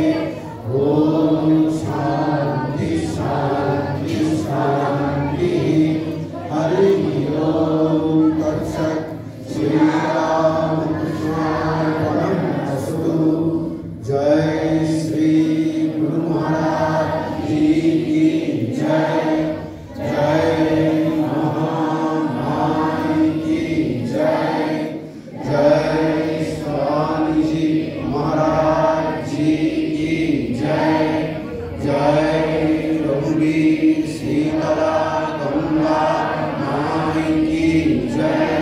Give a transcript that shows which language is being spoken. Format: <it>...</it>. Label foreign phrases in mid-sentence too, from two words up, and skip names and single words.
<sa>ओम शान्ति शान्ति शान्ति। हरि ओम तत्सत्। श्रीरामकृष्णार्पणमस्तु।</sa> <hi>जय श्री गुरु महाराज जी की जय। जय महामाई की जय। जय स्वामी जी महाराज जी की जय। जय रघुवीर सीतला गंगा माई की जय।</hi>